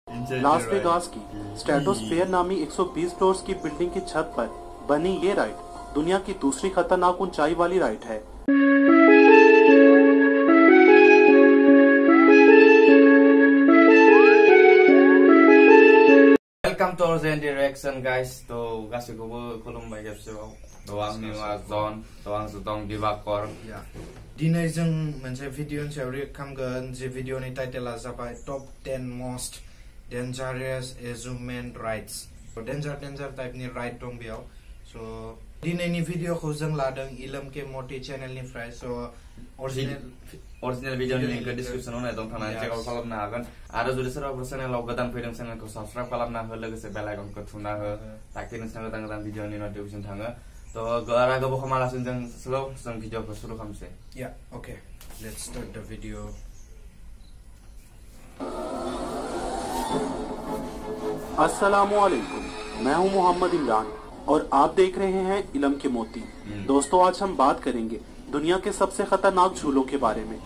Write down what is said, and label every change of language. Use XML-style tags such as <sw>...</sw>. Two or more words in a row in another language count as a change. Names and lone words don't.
<hi>लास वेगास की स्ट्रेटोस्फेयर नामी 120 फ्लोर्स की बिल्डिंग की छत पर बनी ये राइड दुनिया की दूसरी खतरनाक ऊंचाई वाली राइड है।</hi> <en>Welcome to our Direction, guys.</en> <brx>To गासैखौबो खुलुमबाय खेबसेबाव। आंनि मुङा जन, आं दं दिवाकर। दिनै जों मोनसे भिडिअनि सायाव रिएक्ट खालामगोन जे भिडिअनि टाइटेला जाबाय</brx> <en>top 10 most dangerous amusement rides.</en> <brx>डेन्जार टाइपनि राइड दं बेयाव। स' दिनैनि भिडिअखौ जों लादों इलम के मोटी चेनेलनिफ्राय। स' अरिजिनेल भिडिअनि लिंकखौ डिसक्रिप्सनाव होनाय दं, थांनानै</brx> <en>check out</en> <brx>खालामनो हागोन। आरो जुदि सोरबाफोर चेनेलाव गोदान फैदों, चेनेलखौ साबस्क्राइब खालामना हो, लोगोसे बेल आइकनखौ थुना हो, ताकि नोंसोरनाव गोदान भिडिअनि नटिफिकेसन थाङो। थ' बारा गोबाव खालामालासिनो जों भिडिअखौ शुरू खालामसै।</brx> <en>Okay, let's start the video.</en> <hi>अस्सलामुअलैकुम, मैं हूं मोहम्मद इमरान और आप देख रहे हैं इलम के मोती। दोस्तों, आज हम बात करेंगे दुनिया के सबसे खतरनाक झूलों के बारे में।</hi>